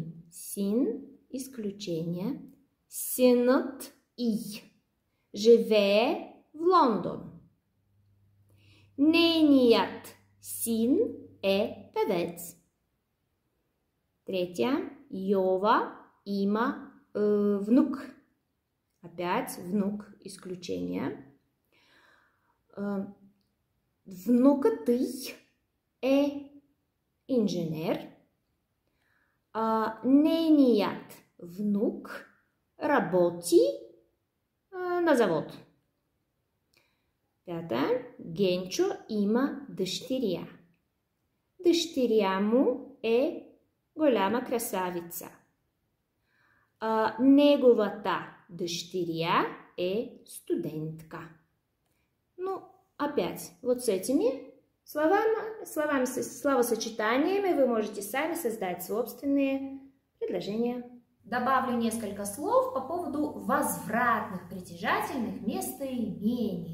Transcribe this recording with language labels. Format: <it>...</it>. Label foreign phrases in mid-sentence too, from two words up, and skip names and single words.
<bg>Син – изключение. Синът й живее в Лондон. Нейният син е певец. Третя. Йова има внук.</bg> <ru>Опять внук, исключение.</ru> <bg>Внукът е инженер. Нейният внук работи на завод. Пята. Генчо има дъщеря. Дъщеря му е голяма красавица. Неговата дъщеря е студентка.</bg> <ru>Ну, опять, вот с этими словосочетаниями вы можете сами создать собственные предложения. Добавлю несколько слов по поводу возвратных притяжательных местоимений.</ru>